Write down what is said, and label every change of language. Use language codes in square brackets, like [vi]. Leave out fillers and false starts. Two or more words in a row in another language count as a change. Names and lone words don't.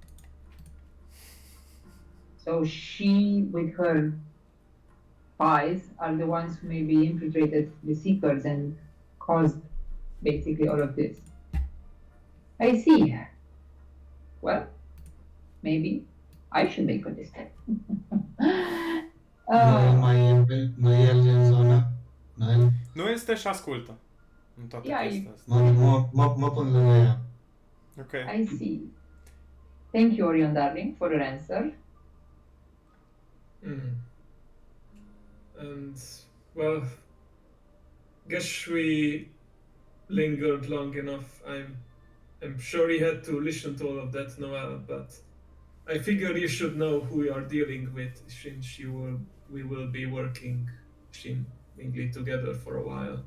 [en] So she, with her spies, are the ones who maybe infiltrated the Seekers and caused basically all of this. I see. Well, maybe I should make a list. [ro] Noel mai el în zona? Noel? Noel stă și ascultă în toată Ia, chestia asta. Mă pun lângă ea. Ok. [en] I see. Thank you, Orion, darling, for your answer. And well, guess we lingered long enough. I'm sure he had to listen to all of that, Noel, but I figure you should know who we are dealing with, since we will be working seemingly together for a while.